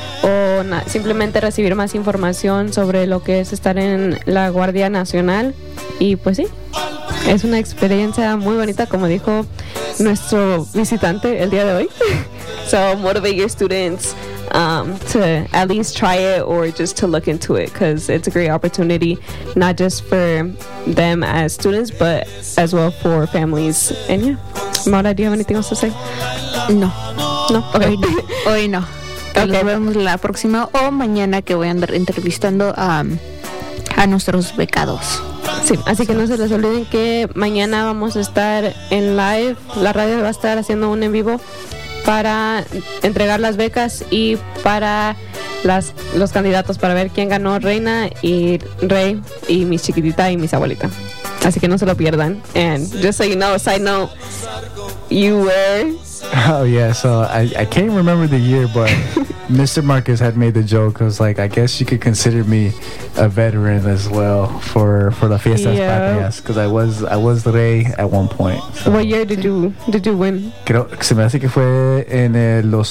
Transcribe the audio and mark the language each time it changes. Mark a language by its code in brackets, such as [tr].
[es] O simplemente recibir más información sobre lo que es estar en la Guardia Nacional. Y pues sí, es una experiencia muy bonita, como dijo nuestro visitante el día de hoy. [en] So motivate your students to at least try it or just to look into it, because it's a great opportunity, not just for them as students, but as well for families. And yeah, Mara, do you have anything else to say? No. Okay. [es] Hoy no. Okay. Nos vemos la próxima o mañana, que voy a andar entrevistando a nuestros becados. Sí, así que no se les olviden que mañana vamos a estar en live. La radio va a estar haciendo un en vivo para entregar las becas y para los candidatos, para ver quién ganó, Reina y Rey y mi chiquitita y mis abuelita. Así que no se lo pierdan. [en] And just so you know, side note, you were... Oh yeah, so I can't remember the year, but Mr. Marcus had made the joke. I was like, I guess you could consider me a veteran as well for the Fiestas Patrias, because I was Rey at one point. So. What year did you win? [es] Creo que se me hace que fue en el